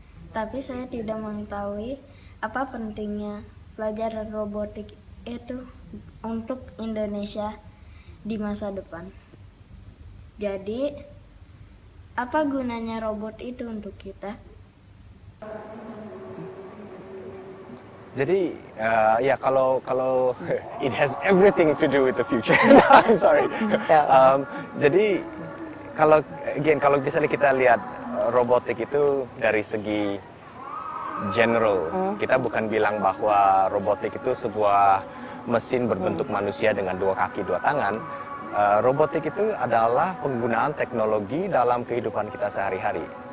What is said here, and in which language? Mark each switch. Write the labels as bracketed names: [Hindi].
[Indonesian] Tapi saya tidak mengetahui apa pentingnya pelajaran robotik itu untuk Indonesia di masa depan. Jadi, apa gunanya robot itu untuk kita? Jadi ya kalau [English] it has everything to do with the future. I'm sorry. [Indonesian] Jadi kalau misalnya kita lihat robotik itu dari segi general, kita bukan bilang bahwa robotik itu sebuah mesin berbentuk manusia dengan 2 kaki 2 tangan. Robotik itu adalah penggunaan teknologi dalam kehidupan kita sehari-hari.